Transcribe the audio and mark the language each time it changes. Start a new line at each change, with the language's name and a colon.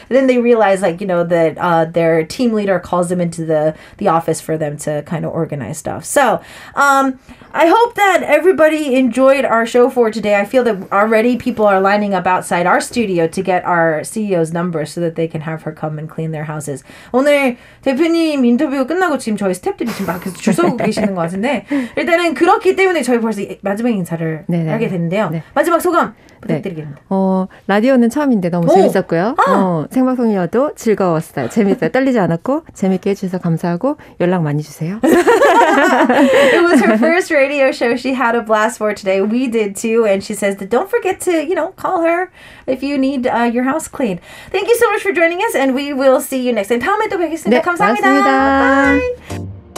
English: And then they realize that their team leader calls them into the office for them to kind of organize stuff. So I hope that everybody enjoyed our show for today. I feel that already people are lining up outside our studio to get our CEO's number so that they can have her come and clean their houses.
Korean: 오늘 대표님 인터뷰 끝나고 지금 저희 스태프들이 지금 밖에서 줄 서고 계시는 것 같은데 일단은 그렇기 때문에 저희 벌써 마지막 인사를 하게 됐는데요. 네. 마지막 소감 부탁드리겠습니다. 라디오는 처음인데 너무 재밌었고요. 생방송이어도 즐거웠어요. 재밌어요. 떨리지 않았고 재밌게 해주셔서 감사하고 연락 많이 주세요.
English: It was her first radio show. She had a blast for today. We did too. And she says that don't forget to, call her if you need your house cleaned. Thank you so much for joining us and we will see you next time.
Korean: 다음에 또 뵙겠습니다. 네, 감사합니다. 고맙습니다.
English: Bye.